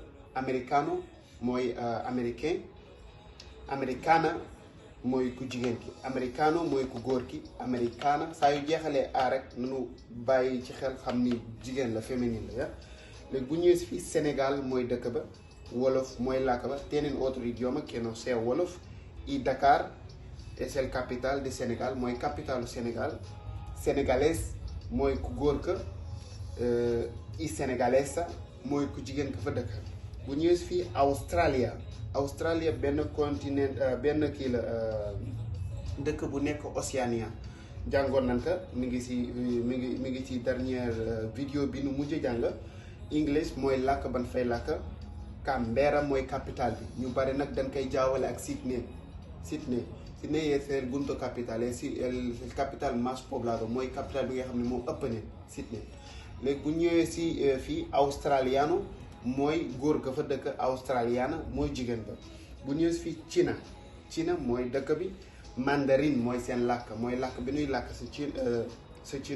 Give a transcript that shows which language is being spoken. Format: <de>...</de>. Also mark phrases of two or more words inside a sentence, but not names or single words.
<wo>Americano mooy américain. Americana mooy ku jigéen ki. Americano mooy ku góor ki. Americana saa yu jeexalee a rek nanu bàyyi ci xel xam ni jigéen la féminine la ya léegi bu ñëwee si fii Sénégal mooy dëkk ba. Wolof mooy làkk ba.</wo> <es>Tienen otro idioma que no sea wolof. Y Dakar es el capital de Sénégal</es> <wo>mooy capitalu Sénégal. Sénégalais mooy ku góor ka. Y sénégalesa mooy ku jigéen ka fa dëkk. bu ñëwee si fii Australia benn continent benn kii la dëkk bu nekk Océania jàngoon nañ ko mi ngi ci</wo> <fr>dernière vidéo</fr> <wo>bi nu mujj jàng. English mooy làkk ban fay làkk. Canberra mooy capital bi ñu bari nag dañ koy jaawale ak Sydney</wo> <es>es el punto capital el capital más poblado</es> <wo>mooy capital bi nga xam ne moo ëpp ne Sydney. léegi bu ñëwee si fii australiano mooy góor ga fa dëkk. Australiana mooy jigéen ba. bu ñëwee fii China mooy dëkk bi. Mandarin mooy seen làkk mooy làkk bi ñuy làkk sa China.</wo>